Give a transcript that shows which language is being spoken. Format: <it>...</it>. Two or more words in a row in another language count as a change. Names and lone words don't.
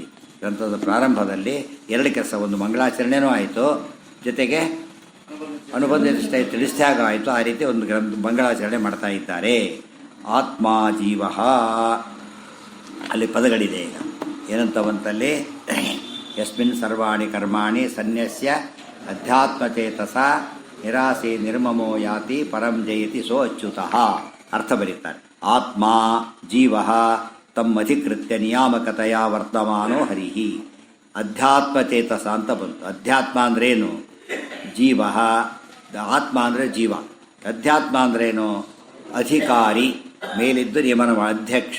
<kn>ಗ್ರಂಥದ ಪ್ರಾರಂಭದಲ್ಲಿ ಎರಡು ಕೆಲಸ, ಒಂದು ಮಂಗಳಾಚರಣೆನೂ ಆಯಿತು, ಜೊತೆಗೆ ಅನುಬಂಧ ಚತುಷ್ಟಯ ತಿಳಿಸಿದಾಗ ಆಯಿತು. ಆ ರೀತಿ ಒಂದು ಮಂಗಳಾಚರಣೆ ಮಾಡ್ತಾ ಇದ್ದಾರೆ. ಆತ್ಮ ಜೀವ, ಅಲ್ಲಿ ಪದಗಳಿದೆ. ಈಗ ಏನಂತವಂತಲ್ಲಿ</kn> <sa>ಯಸ್ಮಿನ್ ಸರ್ವಾಣಿ ಕರ್ಮಾಣಿ ಸನ್ಯಸ್ಯ ಅಧ್ಯಾತ್ಮಚೇತಸ ನಿರಾಸೆ ನಿರ್ಮಮೋ ಯಾತಿ ಪರಂ ಜಯತಿ ಸೋ ಅಚ್ಯುತಃ.</sa> <kn>ಅರ್ಥ ಬರೀತಾರೆ.</kn> <sa>ಆತ್ಮ ಜೀವ ತಮ್ಮಧಿಕೃತ್ಯ ನಿಯಾಮಕತೆಯ ವರ್ತಮಾನೋ ಹರಿಹಿ.</sa> <kn>ಅಧ್ಯಾತ್ಮಚೇತಸ ಅಂತ ಬಂತು. ಅಧ್ಯಾತ್ಮ ಅಂದ್ರೇನು? ಜೀವ. ಆತ್ಮ ಅಂದರೆ ಜೀವ. ಅಧ್ಯಾತ್ಮ ಅಂದ್ರೇನು? ಅಧಿಕಾರಿ, ಮೇಲಿದ್ದು ನಿಯಮನ ಅಧ್ಯಕ್ಷ.</kn>